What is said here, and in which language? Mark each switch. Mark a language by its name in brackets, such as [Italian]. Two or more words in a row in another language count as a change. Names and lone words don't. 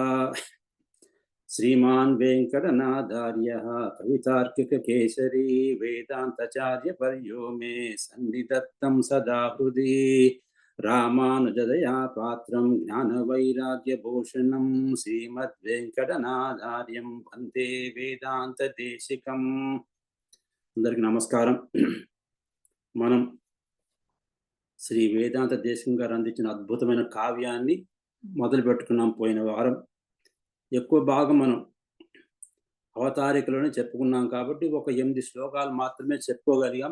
[Sanskrit] श्रीमान् वेङ्कटनाथार्यः कवितार्किककेसरी वेदान्ताचार्यवर्यो मे सन्निधत्तं सदा हृदि। रामानुजदया पात्रं ज्ञानवैराग्यभूषणं श्रीमद्वेङ्कटनाथार्यं वन्दे वेदान्तदेशिकम्। [Telugu] అందరికీ నమస్కారం. మనం శ్రీ వేదాంత దేశికం గారు అందించిన అద్భుతమైన కావ్యాన్ని మొదలు పెట్టుకున్నాం పోయిన వారం. ఎక్కువ భాగం మనం అవతారికలోనే చెప్పుకున్నాం కాబట్టి ఒక 8 శ్లోకాలు మాత్రమే చెప్పుకోగలిగాం.